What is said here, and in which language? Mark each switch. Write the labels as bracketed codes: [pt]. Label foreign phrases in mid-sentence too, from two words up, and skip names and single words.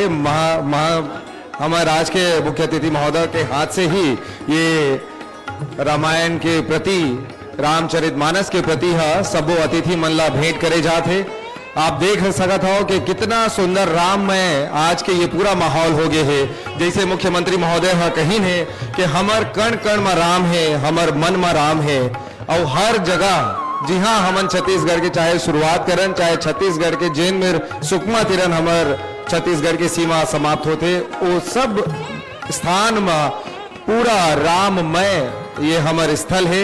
[hne] हमारे आज के मुख्य अतिथि महोदय के हाथ से ही ये रामायण के प्रति, रामचरितमानस के प्रति सबो अतिथि मन ला भेंट करे जाते। आप देख सकत हो कि कितना सुंदर राम में आज के ये पूरा माहौल हो गए है। जैसे मुख्यमंत्री महोदय कहीं है कि हमार कण कण में राम है, हमार मन में राम है। और हर जगह जी हाँ हमन छत्तीसगढ़ के चाहे शुरुआत करन, चाहे छत्तीसगढ़ के जेन में सुकमा तिरन हमार छत्तीसगढ़ की सीमा समाप्त होते, वो सब स्थान में पूरा राममय ये हमार स्थल है।